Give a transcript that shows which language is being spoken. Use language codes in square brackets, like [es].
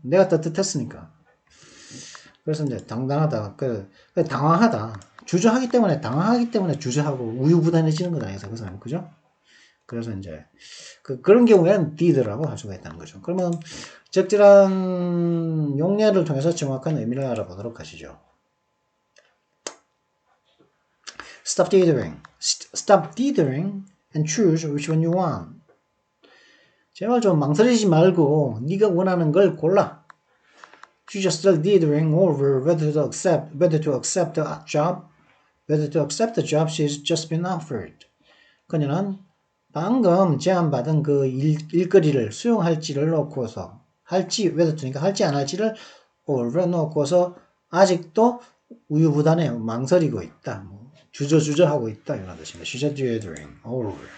[ko] 내가 따뜻했으니까. 그래서 이제 당당하다, 당황하다, 당황하기 때문에 주저하고 우유부단해지는 거 아니겠어요, 그 사람, 그죠? 그래서 이제 그런 경우에는 did라고 할 수가 있다는 거죠. 그러면 적절한 용례를 통해서 정확한 의미를 알아보도록 하시죠. [en] Stop dithering. Stop dithering and choose which one you want. [ko] 제발 좀 망설이지 말고 네가 원하는 걸 골라. [en] She just still dithering over whether to accept the job, whether to accept the job she's just been offered. [ko] 그녀는 방금 제안받은 그 일거리를 수용할지를 놓고서 [en] whether to [ko] 니까 할지 안 할지를 over 놓고서 아직도 우유부단해 망설이고 있다. 뭐 주저하고 있다 이런 뜻입니다. [en] She's dithering over.